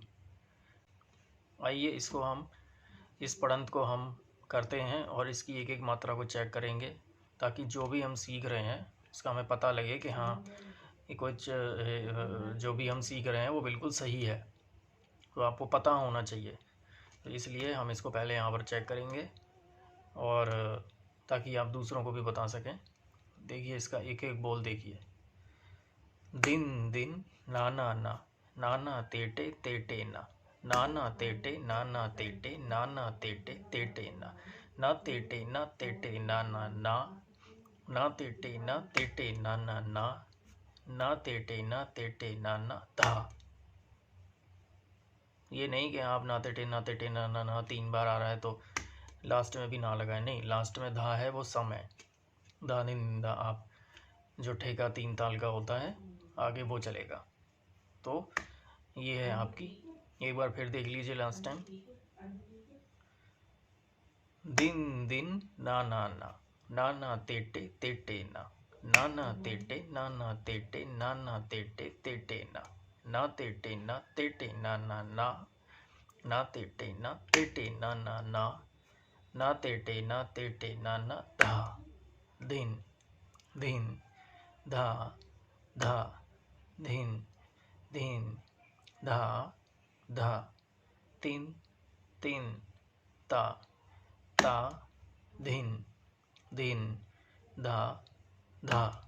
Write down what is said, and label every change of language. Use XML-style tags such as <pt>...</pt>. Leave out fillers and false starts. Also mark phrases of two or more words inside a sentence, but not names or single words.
<hi>आइए इसको हम, इस पढ़ंत को हम करते हैं और इसकी एक एक मात्रा को चेक करेंगे, ताकि जो भी हम सीख रहे हैं उसका हमें पता लगे कि हाँ, ये कुछ जो भी हम सीख रहे हैं वो बिल्कुल सही है। तो आपको पता होना चाहिए, तो इसलिए हम इसको पहले यहाँ पर चेक करेंगे और ताकि आप दूसरों को भी बता सकें। देखिए इसका एक एक बोल देखिए। दिन दिन नाना ना, नाना तेटे तेटे ना, नाना तेटे नाना तेटे नाना तेटे तेटे ना, ना तेटे ना तेटे नाना ना, ना तेटे ना तेटे नाना ना, ना तेटे ना तेटे नाना धा। ये नहीं कि आप ना तेटे ना ना 3 बार आ रहा है तो लास्ट में भी ना लगाए, नहीं, लास्ट में धा है, वो सम है। धा दिन धा, आप जो ठेका 3 ताल का होता है आगे वो चलेगा। तो ये है आपकी, एक बार फिर देख लीजिए लास्ट टाइम। दिन दिन ना ना ना, नाना तेटे तेटे ना, नाना तेटे नाना तेटे नाना तेटे तेटे ना, ना तेटे ना तेटे नाना ना, ना तेटे ना तेटे नाना ना, ना तेटे ना तेटे नाना धा। दिन दिन धा धा, दिन दिन धा धा, तीन तीन ता ता, दिन दिन धा धा।</hi>